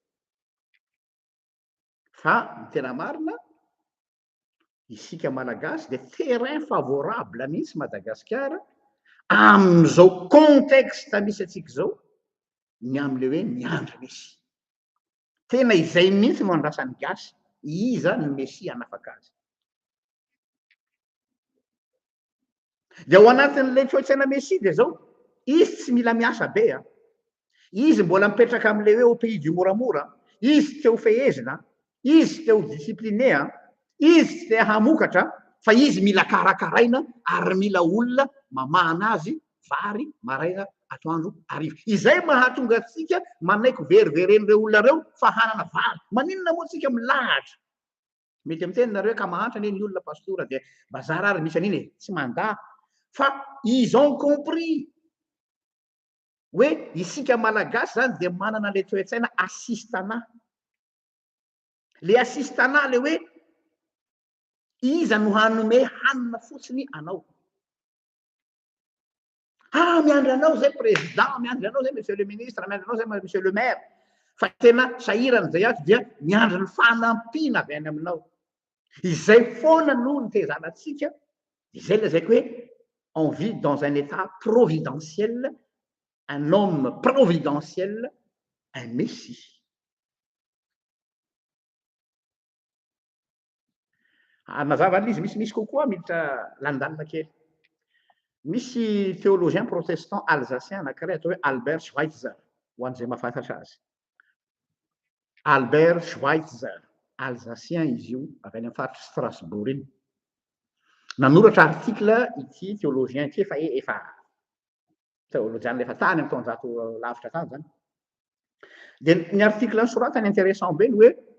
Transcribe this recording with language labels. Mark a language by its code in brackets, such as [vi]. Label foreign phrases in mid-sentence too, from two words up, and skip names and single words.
[mg] fa ny tena marina isika malagasy de [fr] terrain favorable [mg] mihitsy Madagasikara am'izao contexte misy atsika zao ny am'le hoe miandry messia tena izay mihitsy no andrasany gasy iza ny messia anafaka azy de ao anatin'le toe-tsaina messia de zao izy tsy mila miasa be izy mbola mipetraka am'le hoe [fr] au pays du [mg] moramora izy teo fehezina izy teo discipliné izy tsy te hamokatra fa izy mila karakaraina ary mila olona mamana azy vary maraina atoandro arivo izay mahatonga atsika manaiky veriveren'ireo olona reo fa hanana vary maninona moa tsika milahatra mety ami teny nareo ka mahantra ane ny olona pastora de bazara ary misy aniny tsy manda fa [fr] ils ont compris [mg] hoe isika malagasy zany de manana le toe-tsaina assistana le assistana le hoe iza no hanome hanina fotsiny anao miandry anao zay président miandry anao zay [fr] monsieur le ministre [mg] miandry anao zay [fr] monsieur le maire [mg] fa tena sahirany zay ato dia miandry ny fanampiana avy any aminao izay foana no ny tezanatsika izay lazaiko hoe [fr] on vit dans un état providentiel un homme providentiel un messie [mg] mazava an'izy misy kokoa miditra landalina kely misy [fr] théologien protestant alsacien [mg] anankiray atao hoe Albert Schweitzer ho an'izay mahafantatra azy Albert Schweitzer alsacien izy io avy any amin'ny faritra Strasbourg iny nanoratra article ity théologien ity efa théologian efa tany amin'ny taonjato lavitra tany zany de ny article soratany intéressant be ny hoe